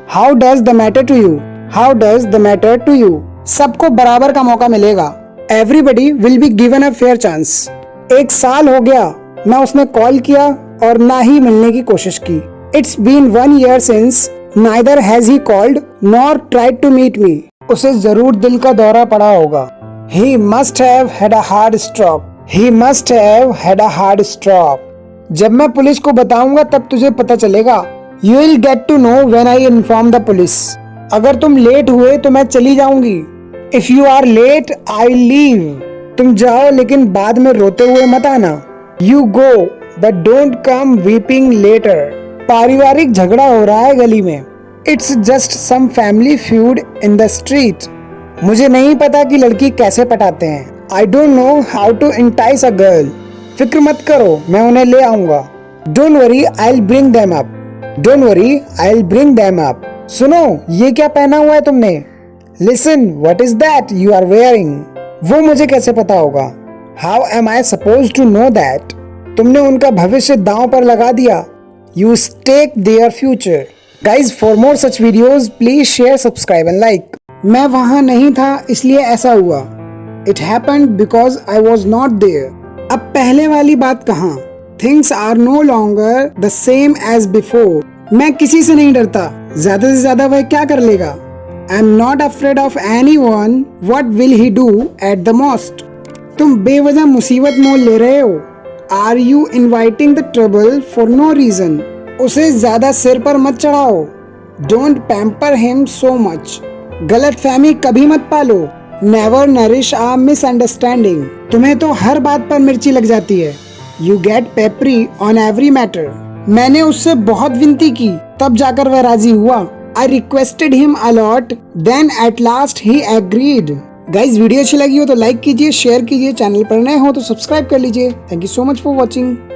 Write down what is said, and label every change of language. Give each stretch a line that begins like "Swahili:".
English: How does the matter to you? How does the matter to you?
Hindi: सबको बराबर का मौका मिलेगा.
English: Everybody will be given a fair chance.
Hindi: 1 साल हो गया ना उसने कॉल किया और ना ही मिलने की कोशिश की.
English: It's been 1 year since neither has he called nor tried to meet me.
Hindi: उसे जरूर दिल का दौरा पड़ा होगा.
English: He must have had a hard stroke. He must have had a hard stroke.
Hindi: जब मैं पुलिस को बताऊंगा तब तुझे पता चलेगा.
English: You will get to know when I inform the police.
Hindi: अगर तुम लेट हुए तो मैं चली जाऊंगी.
English: If you are late, I'll leave.
Hindi: तुम जाओ लेकिन बाद में रोते हुए मत आना.
English: You go, but don't come weeping later.
Hindi: पारिवारिक झगड़ा हो रहा है गली में.
English: It's just some family feud in the street.
Hindi: मुझे नहीं पता कि लड़की कैसे पटाते हैं.
English: I don't know how to entice a girl.
Hindi: फिक्र मत करो, मैं उन्हें ले आऊंगा.
English: Don't worry, I'll bring them up. Don't worry, I'll bring them up.
Hindi: सुनो, ये क्या पहना हुआ है तुमने?
English: Listen, what is that you are wearing?
Hindi: वो मुझे कैसे पता होगा?
English: How am I supposed to know that?
Hindi: तुमने उनका भविष्य दांव पर लगा दिया.
English: You stake their future. Guys, for more such videos, please share, subscribe and like.
Hindi: मैं वहाँ नहीं था इसलिए ऐसा हुआ.
English: It happened because I was not there.
Hindi: अब पहले वाली बात कहाँ?
English: Things are no longer the same as before.
Hindi: मैं किसी से नहीं डरता. ज्यादा से ज्यादा वह क्या कर लेगा?
English: I'm not afraid of anyone. What will he do at the most?
Hindi: तुम बेवजह मुसीबत मोल ले रहे हो.
English: Are you inviting the trouble for no reason?
Hindi: उसे ज्यादा सिर पर मत चढ़ाओ.
English: Don't pamper him so much.
Hindi: गलतफहमी कभी मत पालो.
English: Never nourish a misunderstanding.
Hindi: तुम्हें तो हर बात पर मिर्ची लग जाती है.
English: You get peppery on every matter.
Hindi: मैंने उससे बहुत विनती की, तब जाकर वह राजी हुआ.
English: I requested him a lot, then at last he agreed.
Hindi: Guys video अच्छी लगी हो तो लाइक कीजिए, शेयर कीजिए, चैनल पर नए हो तो सब्सक्राइब कर लीजिए.
English: Thank you so much for watching.